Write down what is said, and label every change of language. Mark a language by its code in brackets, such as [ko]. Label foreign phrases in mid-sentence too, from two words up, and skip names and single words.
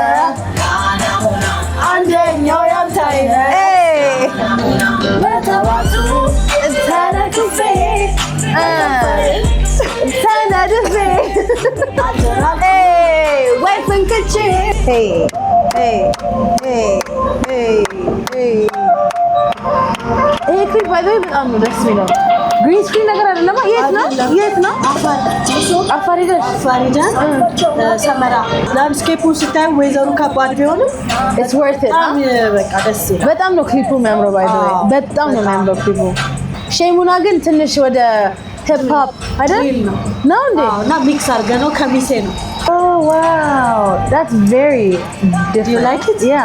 [am] አንደኛው ያንታይነ በተባቱ ተነድፌ ወይ ፍንክቼ ይሄ ክሊፕ ባይዘው በጣም ነው ደስ የሚለው። [en] green screen [am] ነገር አይደለም። የት ነው? አፋር ሄደን ሰመራ ላንድስኬፑን ስታይ ወይዘሩ ከባድ ቢሆንም [en] it's worth it። [am] በቃ ደስ ይላል። በጣም ነው ክሊፑ የሚያምረው ባይዘው በጣም ነው የሚያምረው ክሊፑ። ሼሙና ግን ትንሽ ወደ [en] hip hop [am] አይደል ነው እንዴ? እና ሚክስ አድርገን ነው ከሚሴ ነው። [en] Oh wow, that's very different. Do you like it? Yeah.